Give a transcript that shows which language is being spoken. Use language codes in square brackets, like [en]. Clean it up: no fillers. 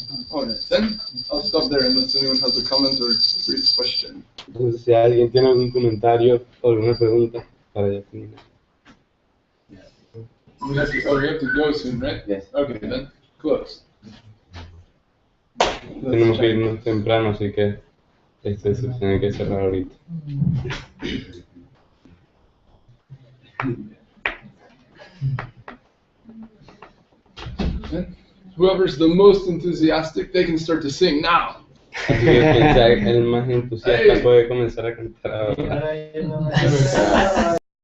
[en] Alright, then I'll stop there unless anyone has a comment or brief question. [es] Entonces, si alguien tiene algún comentario o alguna pregunta para ya terminar. [en] We have to go soon, right? Yes. Okay, then close. [es] Tenemos que irnos temprano, así que se tiene que cerrar ahorita. [en] Whoever's the most enthusiastic, they can start to sing now. [es] Así que piensa, el más entusiasta puede comenzar a cantar ahora.